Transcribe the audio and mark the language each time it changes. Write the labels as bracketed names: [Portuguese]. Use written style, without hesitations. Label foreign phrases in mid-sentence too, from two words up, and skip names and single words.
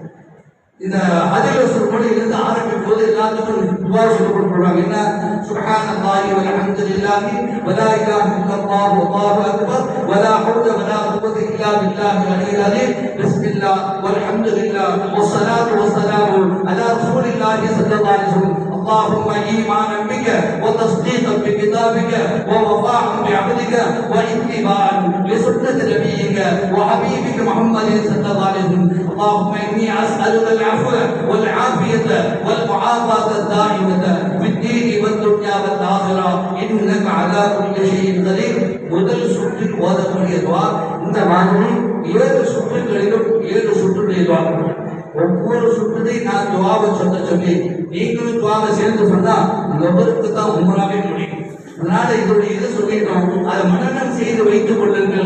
[Tamil] இந்த ஹஜருல் அஸ்வத் மூலையிலிருந்து ஆரம்பிக்கும் போது எல்லாத்துக்கும் துஆ சொல்லிக் கொடுக்குறாங்க. என்ன? [Arabic] سبحان الله والحمد لله ولا إله إلا الله والله أكبر ولا حول ولا قوة إلا بالله العلي العليم. بسم الله والحمد لله والصلاة والسلام على رسول الله صلى الله عليه وسلم. اللهم إيمانا بك وتصديقا بكتابك ووفاء بعبدك واتباعا لسنة نبيك وحبيبك محمد صلى الله عليه وسلم. اللهم إني أسألك العفو والعافية والمعافاة الدائمة في الدين والدنيا والآخرة إنك على كل شيء قدير. [Tamil] முதல் சுற்றில் ஓதக்கூடிய துஆ இந்த மாதிரி 7 சுற்றுகளிலும் 7 சுற்றுடைய துஆ. ஒவ்வொரு சுற்றுதை நான் துஆவை சொல்லி நீங்களும் துஆவை சேர்ந்து சொன்னா ஒவ்வொருக்கு தான் உம்ராவே முடியும். அதனால இதோட இதை சொல்லிட்டோம். அதை மனனம் செய்து வைத்துக் கொள்ளுங்கள்.